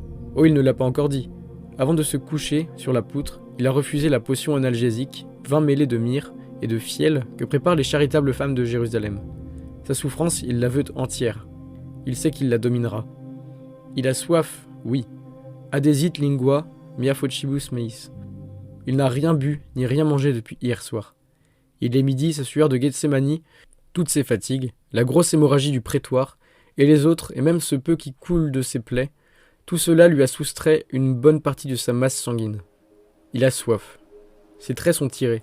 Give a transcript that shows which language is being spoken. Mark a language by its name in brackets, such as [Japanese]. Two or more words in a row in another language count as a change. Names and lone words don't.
[French] Oh, il ne l'a pas encore dit. Avant de se coucher sur la poutre, il a refusé la potion analgésique, vin mêlé de myrrhe et de fiel que préparent les charitables femmes de Jérusalem. Sa souffrance, il la veut entière. Il sait qu'il la dominera. Il a soif, oui. [Latin] Adesit lingua, mia focibus meis. [French] Il n'a rien bu ni rien mangé depuis hier soir. Il est midi, sa sueur de Gethsémani, toutes ses fatigues, la grosse hémorragie du prétoire, et les autres, et même ce peu qui coule de ses plaies, tout cela lui a soustrait une bonne partie de sa masse sanguine. Il a soif. Ses traits sont tirés.